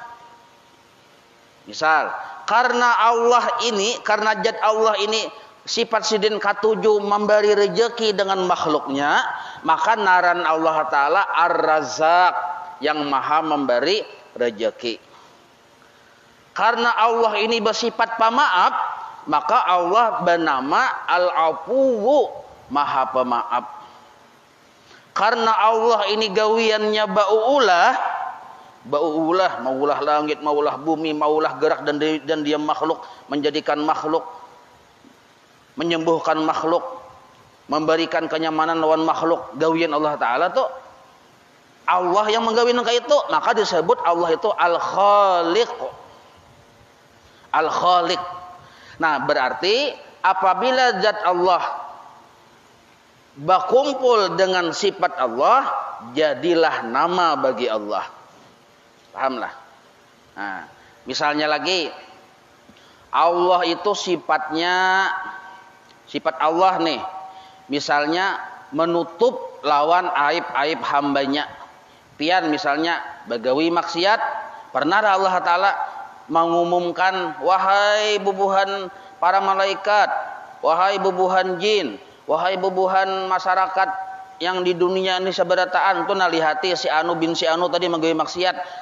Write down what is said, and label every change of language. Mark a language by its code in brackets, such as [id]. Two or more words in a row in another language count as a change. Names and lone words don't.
[bjn] Misal, karena zat Allah ini sifat sidin katuju memberi rezeki dengan makhluknya, maka naran Allah Ta'ala Ar-Razzaq, yang maha memberi rezeki. [id] Karena Allah ini bersifat pemaaf, maka Allah bernama Al-Afuwu, maha pemaaf. [bjn] Karena Allah ini gawiannya ba'ulah, maulah langit, maulah bumi, maulah gerak dan dia makhluk, menjadikan makhluk, menyembuhkan makhluk, memberikan kenyamanan lawan makhluk. Gawian Allah Ta'ala tuh Allah yang menggawikan itu, maka disebut Allah itu Al-Khaliq. Al-Khaliq. [id] Nah, berarti apabila zat Allah berkumpul dengan sifat Allah, jadilah nama bagi Allah. [bjn] Pahamlah? Nah, misalnya lagi, Allah itu sifat Allah nih, misalnya menutup lawan aib-aib hambanya. Pian misalnya bagawi maksiat, pernah Allah Ta'ala mengumumkan, wahai bubuhan para malaikat, wahai bubuhan jin, wahai bubuhan masyarakat yang di dunia ini seberataan tuh nalihati si anu bin si anu tadi menggawe maksiat.